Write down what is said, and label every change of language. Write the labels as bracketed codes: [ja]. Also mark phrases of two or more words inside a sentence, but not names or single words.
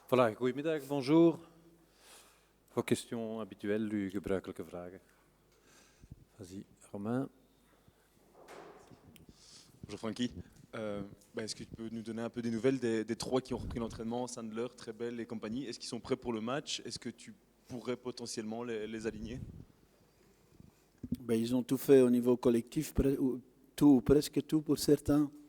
[fr] Voilà, goedemiddag, bonjour. Vos questions habituelles, [nl] uw gebruikelijke vragen. [fr] Vas-y, Romain. Bonjour Francky. Est-ce que tu peux nous donner un peu des nouvelles des trois qui ont repris l'entraînement, Sandler, Trebel et compagnie? Est-ce qu'ils sont prêts pour le match? Est-ce que tu pourrais potentiellement les aligner? Ils ont tout fait au niveau collectif, tout, presque tout pour certains.